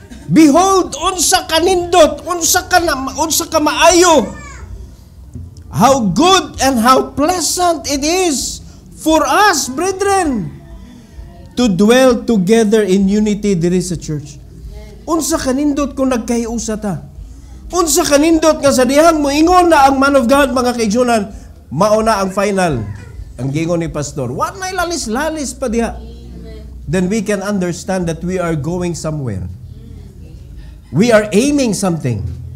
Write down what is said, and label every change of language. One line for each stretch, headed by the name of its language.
Cebuano: Behold, unsa ka nindot, unsa ka maayo.
English: How good and how pleasant it is for us, brethren, to dwell together in unity
Cebuano: diri sa church. Unsa ka nindot kung nagkahiusa ta. Unsa ka nindot nga sa dihang moingon na ang man of God, mga kaigsunan, mauna ang final. Ang gingon ni pastor, what may lalis-lalis pa diha?
English: Then we can understand that we are going somewhere. We are aiming something.